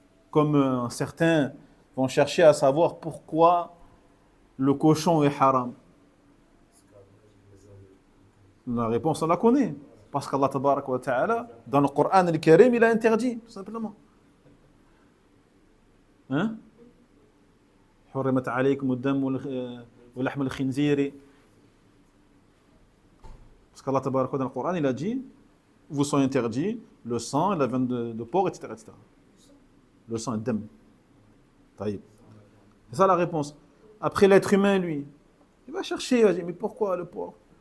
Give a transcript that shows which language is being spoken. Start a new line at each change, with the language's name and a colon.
French: Comme certains vont chercher à savoir pourquoi le cochon est haram. La réponse, on la connaît. Parce qu'Allah
Arabic: tabaraka wa ta'ala,
French: dans le Coran al-Karim, il a interdit, tout simplement. Hein?
Arabic: حرمت عليكم الدم ولحم الخنزير.
French: Parce qu'Allah
Arabic: tabaraka wa ta'ala,
French: dans le Coran, il a dit, vous sont interdits le sang, la viande de porc, etc., etc. Le sang est dam. C'est ça la réponse. Après, l'être humain, lui, il va chercher, il va dire, mais pourquoi le porc?